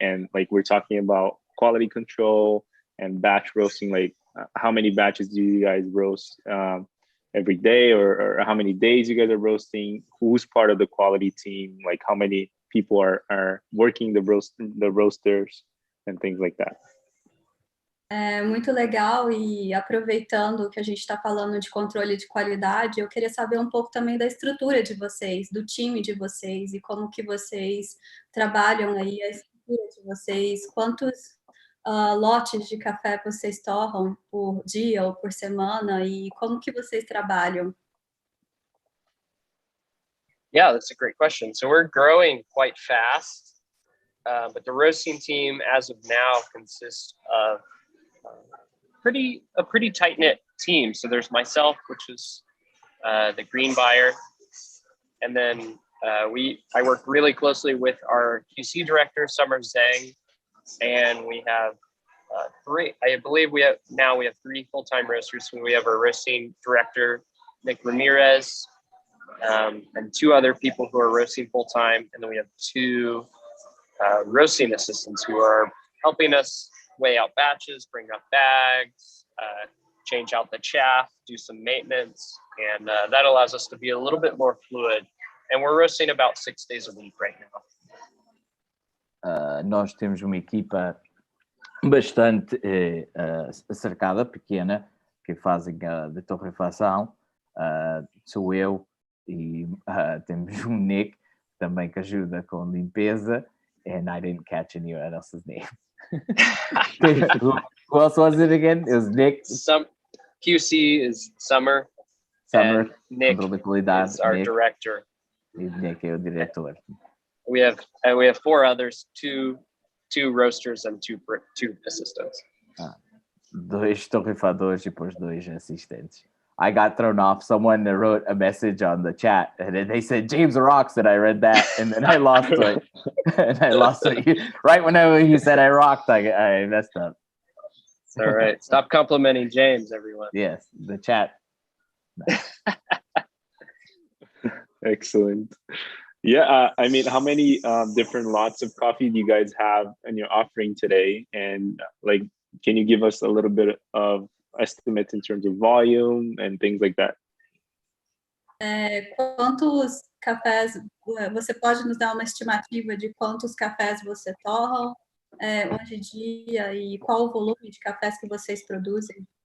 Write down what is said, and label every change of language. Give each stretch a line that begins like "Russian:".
English: And like we're talking about quality control and batch roasting, like how many batches do you guys roast every day, or how many days you guys are roasting? Who's part of the quality team? Like how many people are working the roasters and things like that? É muito legal, e aproveitando que a gente está falando de controle de qualidade, eu queria saber um pouco também da estrutura de vocês, do time de vocês e como que vocês trabalham aí a estrutura de vocês, quantos lotes de café vocês torram por dia ou por semana e como que vocês trabalham? Yeah, that's a great question. So we're growing quite fast, but the roasting team as of now consists of a pretty tight-knit team. So there's myself, which is the green buyer, and then I work really closely with our QC director, Summer Zhang, and we have I believe we have 3 full-time roasters. So we have our roasting director, Nick Ramirez, and 2 other people who are roasting full-time, and then we have 2 roasting assistants who are helping us weigh out batches, bring up bags, change out the chaff, do some maintenance, and that allows us to be a little bit more fluid. And we're roasting about 6 days a week right now.
Portuguese: Nós temos uma equipa bastante acercada, pequena, que fazem de torrefação. Sou eu e temos um Nick também que ajuda com limpeza.
English: And I didn't catch anyone else's name. Who else was it again? It was Nick. QC is Summer. And Nick is our director.
Portuguese: Nick é o diretor.
English: We have 4 others, 2 roasters and 2 assistants.
Portuguese: 2 torrefadores e depois 2 assistentes.
English: I got thrown off. Someone wrote a message on the chat and then they said James rocks, and I read that and then I lost it. And I lost it. Right whenever you said I rocked, I messed up. It's all right. Stop complimenting James, everyone. Yes, the chat. Excellent. Yeah, I mean, how many different lots of coffee do you guys have in your offering today? And like, can you give us a little bit of estimates in terms of volume and things like that?
Portuguese: Quantos cafés, você pode nos dar uma estimativa de quantos cafés você torram hoje em dia e qual o volume de cafés que vocês produzem?